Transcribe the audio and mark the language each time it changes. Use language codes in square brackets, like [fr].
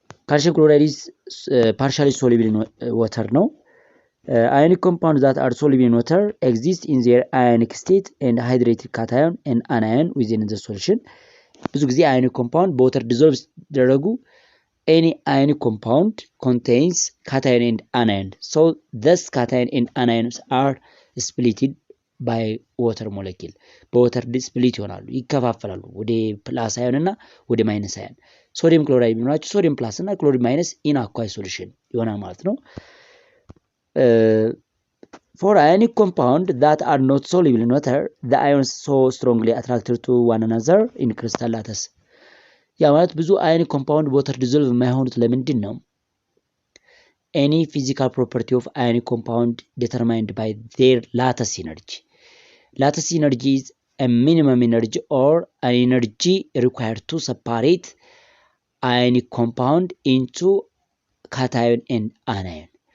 [en] ካልሽየም ክሎራይድ is partially soluble in water ነው። Ionic compounds that are soluble in water exist in their ionic state and hydrated cation and anion within the solution. [am] ብዙ ጊዜ [en] ionic compound በwater dissolve ሲደረጉ any ionic compound contains cation and anion. So thus cation and anions are splitted by water molecule. [am] በwater split ይሆናሉ፣ ይከፋፈላሉ ወደ ፕላስ አዮን እና ወደ ማይነስ አዮን። ሶዲየም ክሎራይድ ቢኖራቸው ሶዲየም ፕላስ እና ክሎሪን ማይነስ ኢን አኳይ ሶሉሽን ይሆናል ማለት ነው። [en] For ionic compound that are not soluble in water, the ions so strongly attracted to one another in crystal lattice. [am] ያ ማለት ብዙ ionic compound በwater dissolve የማይሆኑት ለምንድን ነው? [en] Any physical property of ionic compound determined by their lattice energy. Lattice energy is a minimum energy or an energy required to separate ionic compound into cation and anion.